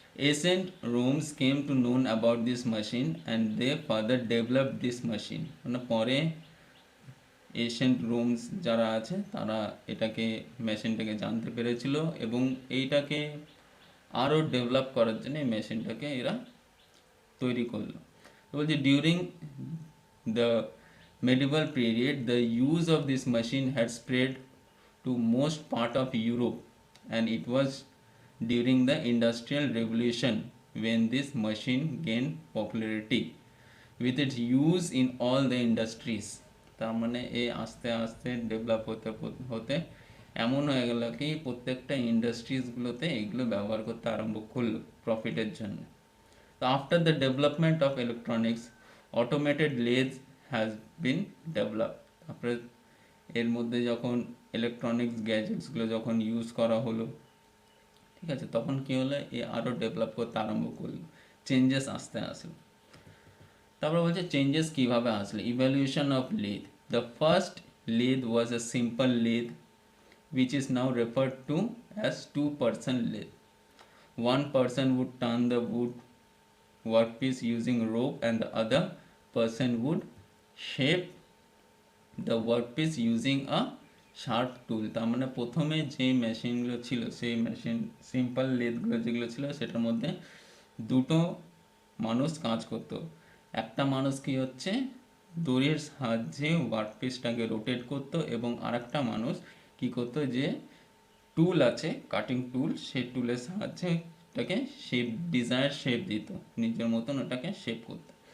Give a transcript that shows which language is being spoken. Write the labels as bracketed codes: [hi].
[en] ancient Romans came to known about this machine [bn] and they further develop this machine, মানে পরে এশিয়ান্ট রোমস যারা আছে তারা এটাকে মেশিনটাকে জানতে পেরেছিল এবং এইটাকে আরও ডেভেলপ করার জন্য এই মেশিনটাকে এরা তৈরি করলো। তো বলছি [en] During the medieval period, the use of this machine had spread to most part of Europe, and it was during the Industrial Revolution when this machine gained popularity with its use in all the industries. [bn] তার মানে এই আস্তে আস্তে develop হতে হতে এমন হয়ে গেল কি প্রত্যেকটা ইন্ডাস্ট্রিজগুলোতে এগুলো ব্যবহার করতে আরম্ভ করলো প্রফিটের জন্য। [en] তো after the development of electronics, automated lathe has been develop. [bn] তারপরে এর মধ্যে যখন ইলেকট্রনিক্স গ্যাজেটসগুলো যখন ইউজ করা হলো, ঠিক আছে, তখন কী হলো, এ আরও ডেভেলপ করতে আরম্ভ করলো, চেঞ্জেস আসতে আসলো। তারপর বলছে চেঞ্জেস কীভাবে আসলো, [en] Evaluation of lathe. The first lathe was a simple lathe which is now referred to as two-person lathe. One person would turn the wood workpiece using rope and the other person would shape the workpiece using a sharp tool. [bn] তার মানে প্রথমে যে মেশিনগুলো ছিল, সেই machine simple লেথগুলো যেগুলো ছিল সেটার মধ্যে দুটো মানুষ কাজ করতো। একটা মানুষ কি হচ্ছে দড়ির সাহায্যে ওয়ার্কপিসটাকে রোটেট করতো, এবং আরেকটা মানুষ কি করতো, যে টুল আছে কাটিং টুল, সেই টুলের সাহায্যে ওটাকে শেপ, ডিজাইন শেপ দিত, নিজের মতন ওটাকে শেপ করতো।